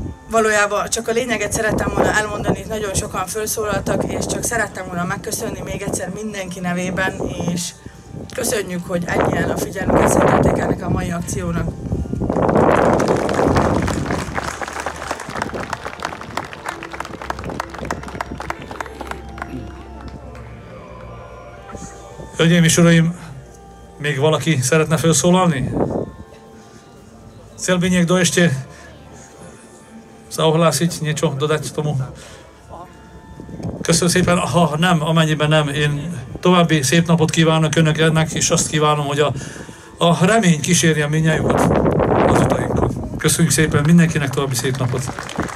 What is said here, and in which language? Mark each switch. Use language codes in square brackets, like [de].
[hu] Valójában csak a lényeget szerettem volna elmondani, nagyon sokan felszólaltak, és csak szerettem volna megköszönni még egyszer mindenki nevében, és köszönjük, hogy ennyien a figyelmüket szentelték ennek a mai akciónak. Hölgyeim és uraim, még valaki szeretne felszólalni? [sk] Chcel by niekto ešte sa ohlásiť niečo, dodať tomu? [hu] Köszönöm szépen, ha nem, amennyiben nem, én további szép napot kívánok önöknek, és azt kívánom, hogy a remény kísérje mindnyájukat az utainkon. Köszönjük szépen mindenkinek, további szép napot!